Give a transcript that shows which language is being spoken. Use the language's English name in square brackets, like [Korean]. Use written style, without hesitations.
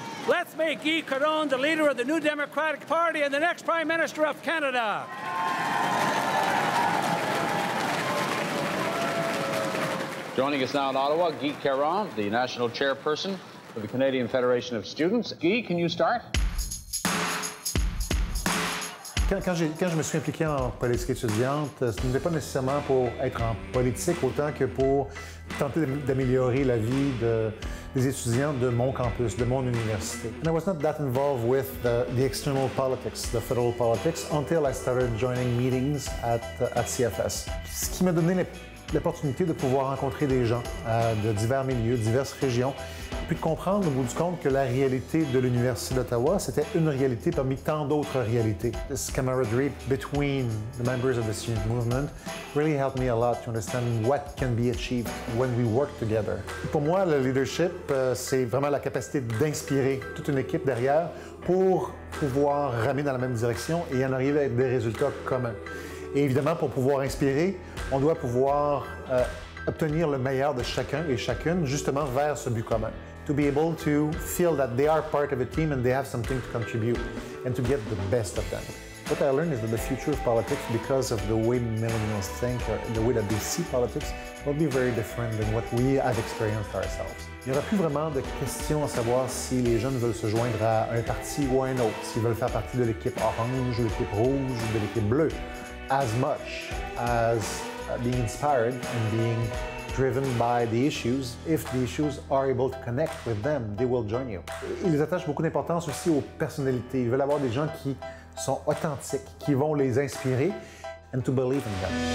[English] Let's make Guy Caron the leader of the New Democratic Party and the next Prime Minister of Canada. Joining us now in Ottawa, Guy Caron, the national chairperson of the Canadian Federation of Students. Guy, can you start? [French] Quand je me suis impliqué en politique étudiante, ce n'était pas nécessairement pour être en politique autant que pour tenter d'améliorer la vie des étudiants de mon campus, de mon université. [English] And I was not that involved with the external politics, the federal politics, until I started joining meetings at CFS. [French] Ce qui m'a donné l'opportunité de pouvoir rencontrer des gens de divers milieux, diverses régions, puis de comprendre au bout du compte que la réalité de l'Université d'Ottawa, c'était une réalité parmi tant d'autres réalités. [English] This camaraderie between the members of the student movement really helped me a lot to understand what can be achieved when we work together. [French] Pour moi, le leadership, c'est vraiment la capacité d'inspirer toute une équipe derrière pour pouvoir ramer dans la même direction et en arriver à des résultats communs. Et évidemment, pour pouvoir inspirer, on doit pouvoir obtenir le meilleur de chacun et chacune justement vers ce but commun. [English] To be able to feel that they are part of a team and they have something to contribute and to get the best of them. What I learned is that the future of politics, because of the way millennials think or the way that they see politics, will be very different than what we have experienced ourselves. [French] Il n'y aura plus vraiment de questions à savoir si les jeunes veulent se joindre à un parti ou à un autre, s'ils veulent faire partie de l'équipe orange, de l'équipe rouge ou de l'équipe bleue, [English] as much as being inspired and being driven by the issues. If the issues are able to connect with them, they will join you. [French] Ils attachent beaucoup d'importance aussi aux personnalités. Ils veulent avoir des gens qui sont authentiques, qui vont les inspirer [English] and to believe in them.